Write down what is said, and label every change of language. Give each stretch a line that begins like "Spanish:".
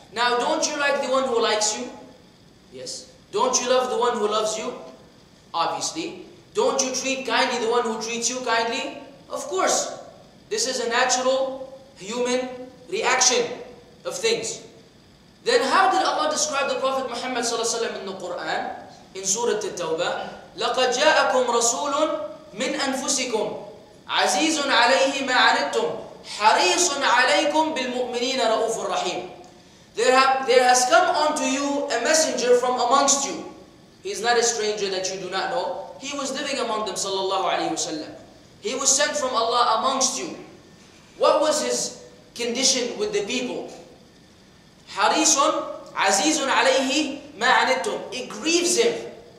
English: Now, don't you like the one who likes you? Yes. Don't you love the one who loves you? Obviously. Don't you treat kindly the one who treats you kindly? Of course. This is a natural human reaction of things. Then how did Allah describe the Prophet Muhammad ﷺ in the Quran?
Arabic: In Surah At-Tawbah, لَقَدْ جَاءَكُمْ رَسُولٌ مِّنْ أَنفُسِكُمْ عَزِيزٌ عَلَيْهِ مَا عَنِتُّمْ حَرِيصٌ عَلَيْكُمْ بِالْمُؤْمِنِينَ رَؤُوفٌ رَحِيمٌ.
English: There has come unto you a messenger from amongst you. He is not a stranger that you do not know. He was living among them, sallallahu alayhi wasallam. He was sent from Allah amongst you. What was his condition with the people?
Arabic: Harisun, azizun alayhi ma anittum.
English: It grieves him.